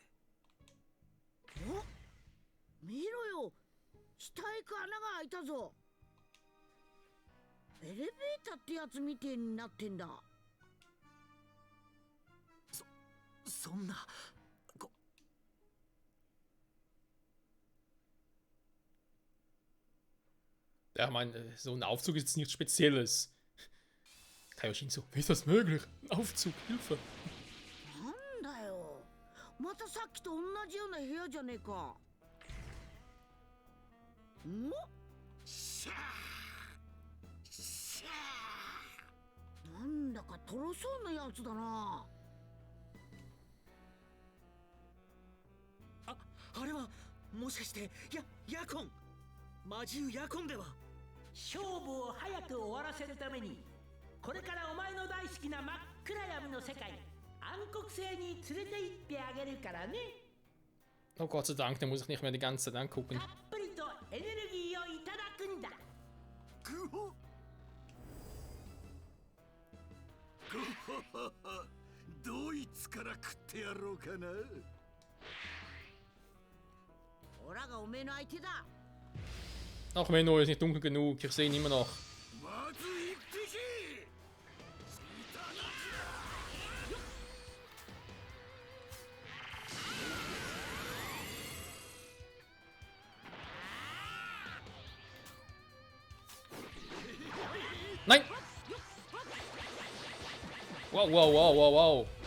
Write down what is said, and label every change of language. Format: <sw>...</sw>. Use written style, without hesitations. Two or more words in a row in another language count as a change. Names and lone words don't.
<ja>お、見ろよ、下へ行く穴が開いたぞ。エレベーターってやつみてえになってんだ。そんな</ja> <de>Ja, ich meine, so ein Aufzug ist jetzt nichts Spezielles. Kaioshin so, wie ist das möglich? Ein Aufzug, Hilfe.</de> <ja>なんだよ、またさっきと同じような部屋じゃねえか。ん？シャーシャー、なんだかとろそうなやつだな。あれはもしかしてヤコン魔獣ヤコンでは。勝負を早く終わらせるためにこれからお前の大好きな真っ暗闇の世界暗黒星に連れて行ってあげるからね。</ja> <de>Oh Gott sei Dank, den muss ich nicht mehr die ganze Zeit angucken.</de> <ja>たっぷりとエネルギーをいただくんだ。ぐほドイツから食ってやろうかな。オラがおめえの相手だ。</ja> <de>Ach, Menno ist nicht dunkel genug. Ich sehe ihn immer noch.</de> <ja>まず一匹。</ja> <de>Nein! Wow, wow, wow, wow, wow.</de>